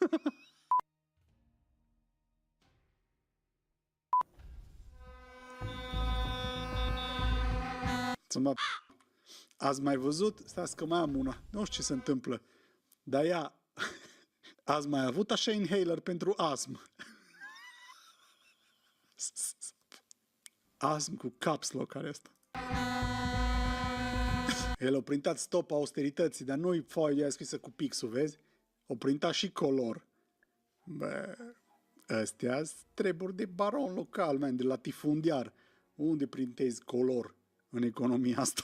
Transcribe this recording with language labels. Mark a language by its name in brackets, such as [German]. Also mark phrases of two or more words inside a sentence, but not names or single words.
[Romanian] Ați mai văzut? Stați că mai am una. Nu știu ce se întâmplă. Dar ea... Ați mai avut așa inhaler pentru astm? Astm cu [English] caps lock [Romanian] are asta. El a printat stop austerității, dar nu-i foaia scrisă cu pixul, vezi? O printat și color. Bă, astea treburi de baron local, man, de latifundiar. Unde printezi color? în economia asta.